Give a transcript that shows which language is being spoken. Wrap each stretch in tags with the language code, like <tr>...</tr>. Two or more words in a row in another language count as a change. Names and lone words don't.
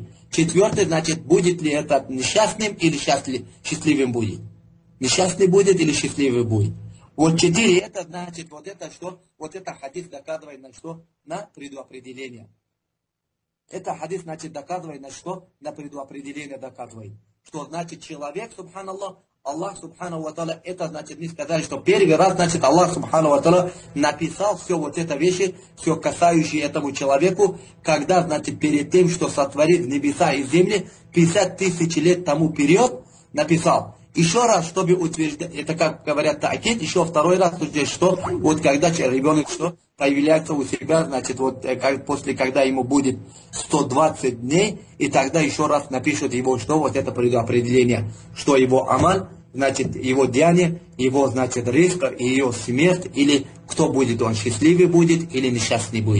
<ru>Четвертый, значит, будет ли это несчастным или счастливым будет. Несчастный будет или счастливый будет. Вот 4, это значит, вот это что? Вот это хадис доказывает на что? На предопределение. Это хадис, значит, доказывает на что? На предопределение доказывает. Что значит человек,</ru> <ar>سبحان الله، الله، سبحانه وتعالى,</ar> <ru>это значит, мы сказали, что первый раз, значит,</ru> <ar>الله، سبحانه وتعالى,</ar> <ru>написал все вот это вещи, все касающие этому человеку, когда, значит, перед тем, что сотворит небеса и земли, 50 тысяч лет тому вперед написал. Еще раз, чтобы утверждать, это как говорят та'кид, еще второй раз, что вот когда ребенок что появляется у себя, значит, вот после, когда ему будет 120 дней, и тогда еще раз напишут его, что вот это предопределение, что его амаль, значит, его деяние, его, значит, риск, и ее смерть, или кто будет он, счастливый будет или несчастный будет.</ru>